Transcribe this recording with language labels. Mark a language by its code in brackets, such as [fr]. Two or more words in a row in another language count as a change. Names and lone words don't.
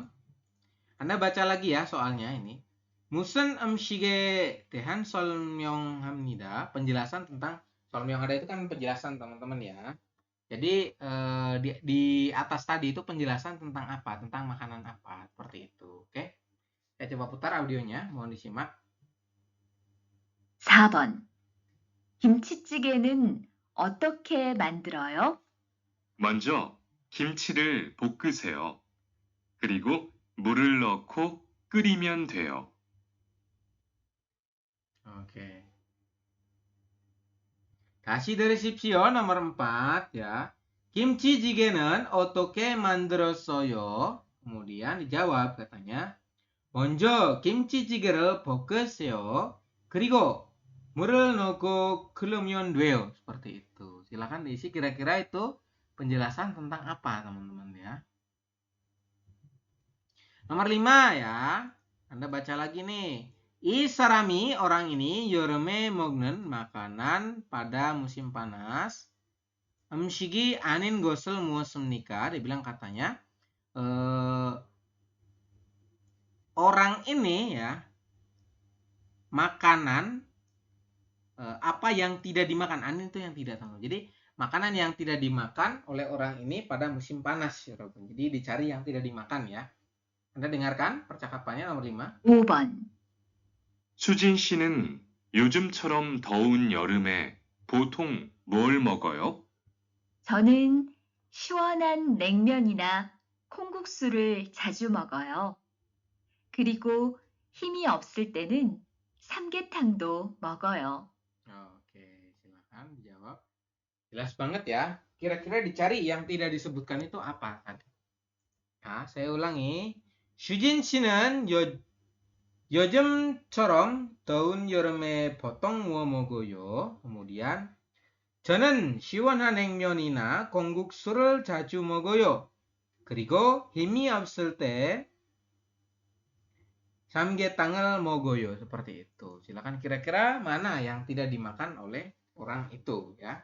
[id] Anda baca lagi ya soalnya ini. [ko] 무슨 음식에 대한 설명합니다. [id] Penjelasan tentang 설명 ada itu kan penjelasan, teman-teman ya. Jadi di atas tadi itu penjelasan tentang apa? Tentang makanan apa? Seperti itu. Oke. Saya coba putar audionya, mohon disimak. [ko] 4번. 김치찌개는 어떻게 만들어요? 먼저 김치를 볶으세요. 그리고 물을 넣고 끓이면 돼요. Oke. 다시 들으십시오. [id] nomor 4 ya. [ko] 김치찌개는 어떻게 만들었어요? [id] Kemudian dijawab katanya. [ko] 먼저 김치찌개를 볶으세요. 그리고 물을 넣고 끓이면 돼요. [id] Seperti itu. Silakan diisi kira-kira itu penjelasan tentang apa, teman-teman ya. Nomor 5 ya. Anda baca lagi nih. [ko] 이 사람이 [id] orang ini [ko] 여름에 먹는 [id] makanan pada musim panas. [ko] 음식이 아닌 것을 무엇입니까? [id] Dia bilang katanya orang ini ya makanan apa yang tidak dimakan. Anin itu yang tidak tahu. Jadi makanan yang tidak dimakan oleh orang ini pada musim panas. Ya, jadi dicari yang tidak dimakan ya. Anda dengarkan percakapannya nomor 5. [ko] 5번. 수진 씨는 요즘처럼 더운 여름에 보통 뭘 먹어요? 저는 시원한 냉면이나 콩국수를 자주 먹어요. 그리고 힘이 없을 때는 삼계탕도 먹어요. [id] Oke, silakan dijawab. Jelas banget ya. Kira-kira dicari yang tidak disebutkan itu apa tadi? Nah, saya ulangi. [ko] 슈진 씨는 요즘처럼 더운 여름에 보통 뭐 먹어요? kemudian 저는 시원한 냉면이나 콩국수를 자주 먹어요. 그리고 힘이 없을 때 삼계탕을 먹어요. [id] Seperti itu. Silakan kira-kira mana yang tidak dimakan oleh orang itu ya.